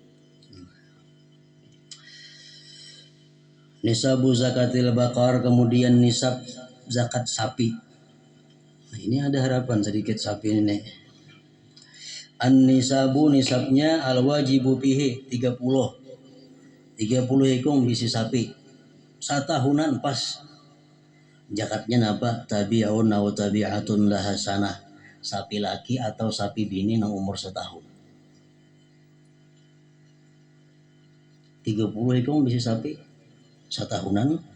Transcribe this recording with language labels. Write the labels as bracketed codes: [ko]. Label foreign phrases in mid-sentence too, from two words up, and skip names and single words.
[ar] نصاب زكاة البقر, [bjn] kemudian nisab zakat sapi. Nah, ini ada harapan sedikit sapi ini. [ar] النصاب, nisabnya الواجب فيه 30. [bjn] 30 ekong bisi sapi. Satahunan pas. Jakatnya napa? [ar] تبيع أو تبيعة لها سنة. [bjn] Sapi laki atau sapi bini nang umur setahun. 30 ekong bisi sapi satahunan.